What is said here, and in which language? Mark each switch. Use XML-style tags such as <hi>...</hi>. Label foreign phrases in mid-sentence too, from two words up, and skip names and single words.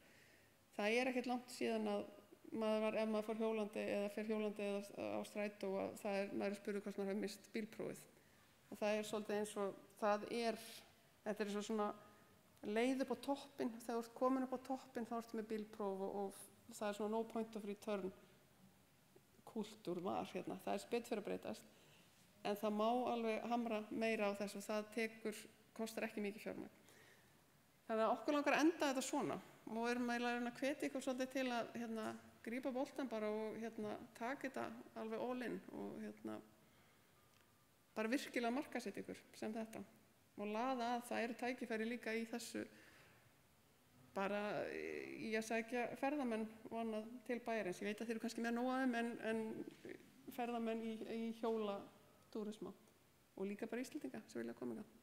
<is>Það ekkert langt síðan að ef maður fór hjólandi eða fer hjólandi eða á strætó og maður spurður hvort maður hefur mist bílprófið og það svolítið eins og þetta svo svona leið upp á toppinn, þegar þú ert komin upp á toppinn þá ertu með bílpróf og það svona</is> <en>no point of return</en> <is>kúltúr var hérna, það spett fyrir að breytast en það má alveg hamra meira á þessu og það kostar ekki mikið fjármagn. Þannig að okkur langar að enda þetta svona og erum eiginlega að hvetja ykkur svolítið til að grípa boltann bara og taka þetta alveg</is> <en>all in</en> <is>og bara virkilega markaðssetja ykkur sem þetta og laða að það tækifæri líka í þessu bara í að sækja ferðamenn og annað til bæjarins. Ég veit að þeir eru kannski með nóg af þeim en ferðamenn í hjólatúrisma og líka bara Íslendinga sem vilja koma hingað.</is>